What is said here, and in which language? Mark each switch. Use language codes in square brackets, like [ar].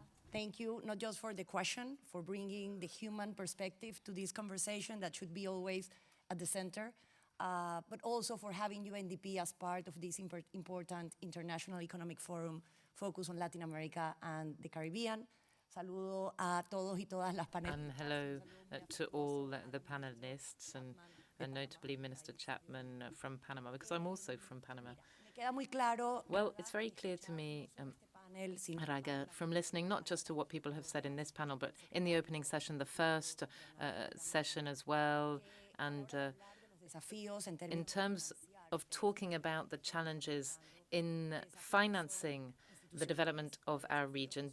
[en] Thank you, not just for the question, for bringing the human perspective to this conversation that should be always at the center, but also for having UNDP as part of this important International Economic Forum focused on Latin America and the Caribbean. [es] Saludo a todos y todas las panelistas. [en] And hello to all the panelists, and notably Minister Chapman from Panama, because I'm also from Panama. Well, it's very clear to me, Raga, from listening not just to what people have said in this panel, but in the opening session, the first session as well, and in terms of talking about the challenges in financing the development of our region.